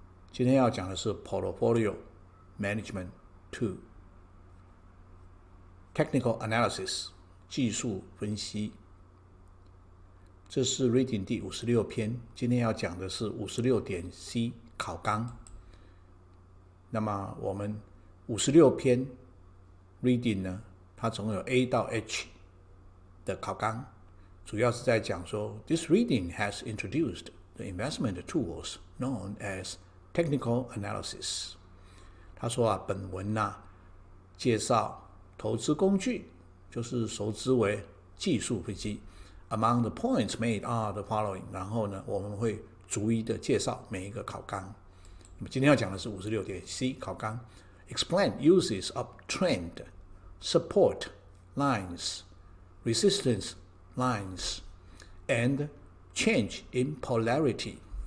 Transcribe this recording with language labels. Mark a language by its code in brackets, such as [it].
[zh] 今天要讲的是 Portfolio Management II Technical Analysis 技术分析。这是 Reading 第56篇，今天要讲的是 56.c 考纲。那么我们56篇 Reading 呢，它总共有 A 到 H 的考纲，主要是在讲说 [en] This reading has introduced the investment tools known as technical analysis。 [zh] 他说本文介绍投资工具，就是熟知为技术分析。 [en] Among the points made are the following。 [zh] 然后呢，我们会逐一的介绍每一个考纲。那么今天要讲的是 56.c 考纲。 [en] Explain uses of trend, support lines, resistance lines, and change in polarity。